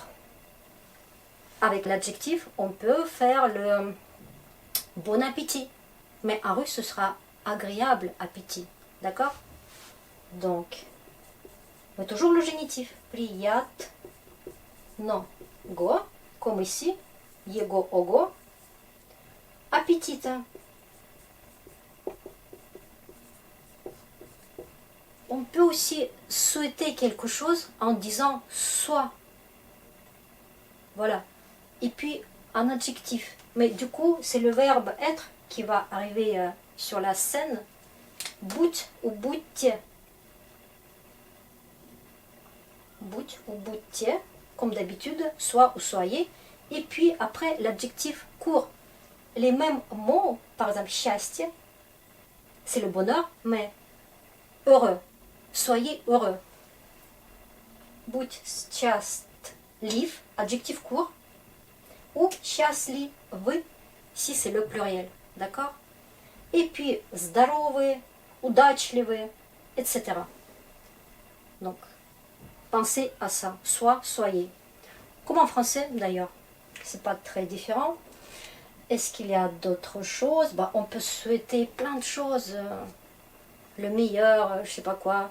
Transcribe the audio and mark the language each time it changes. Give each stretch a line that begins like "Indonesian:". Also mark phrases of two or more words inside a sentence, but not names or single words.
French: Avec l'adjectif, on peut faire le bon appétit. Mais en russe, ce sera agréable appétit. D'accord? Donc, mais toujours le génitif.
Russian: Приятно go,
French: comme ici.
Russian: Его ого. Аппетита.
French: On peut aussi souhaiter quelque chose en disant soit. Voilà. Et puis un adjectif. Mais du coup, c'est le verbe être qui va arriver sur la scène.
Russian: Будь ou будьте. Будь ou будьте,
French: comme d'habitude, soit ou soyez. Et puis après, l'adjectif court. Les mêmes mots, par exemple, счастье, c'est le bonheur, mais heureux. Soyez heureux.
Russian: Будь счастлив,
French: adjectif court. Ou счастливы, si c'est le pluriel. D'accord? Et puis,
Russian: здоровые, удачливые,
French: etc. Donc, pensez à ça. Soit, soyez. Comme en français, d'ailleurs. C'est pas très différent. Est-ce qu'il y a d'autres choses? On peut souhaiter plein de choses. Le meilleur, je sais pas quoi.